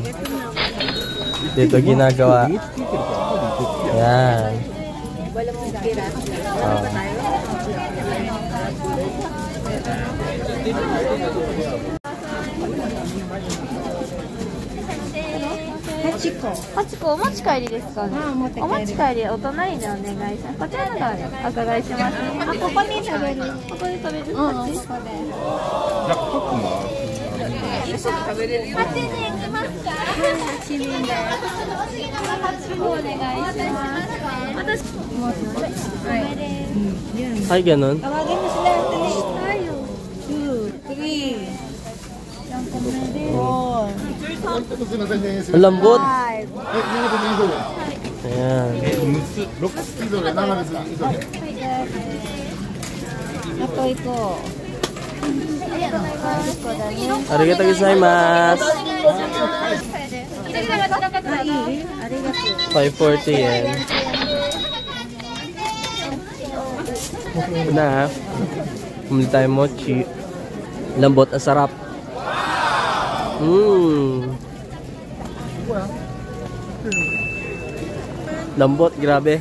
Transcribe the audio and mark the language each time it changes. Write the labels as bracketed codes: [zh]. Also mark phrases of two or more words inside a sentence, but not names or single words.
[tl] Dito ginagawa. Yan. [ja] Hachiko. 8 個お持ち帰りですかね。あ、持って帰りお持ち帰りお隣でお願いします。こちらの側でお伺いします。あ、ここに食べる。ここで食べる。こっち。8年いきますか。8年で。お願いします。私。 [tl] Ay, ganun. Tawagin mo sila. 2, 3, 4, Ang lambot. 5. Ayan. [ja] あと1個。ありがとうございます. あ、いい？ありがとう。 [tl] 540 yen. Ito na. Bumili tayo mochi. Lambot, ang sarap. Lambot, grabe.